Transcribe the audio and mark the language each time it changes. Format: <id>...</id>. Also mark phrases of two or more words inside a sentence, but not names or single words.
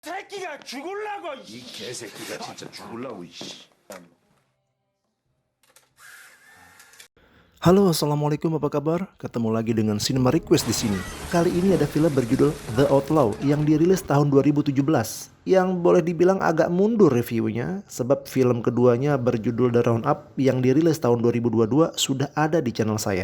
<ko>새끼가 죽을라고 이 개새끼가 진짜 죽을라고 이씨.</ko> <id>Halo, assalamualaikum, apa kabar? Ketemu lagi dengan Cinema Request di sini. Kali ini ada film berjudul The Outlaw yang dirilis tahun 2017, yang boleh dibilang agak mundur reviewnya, sebab film keduanya berjudul The Roundup yang dirilis tahun 2022 sudah ada di channel saya.</id>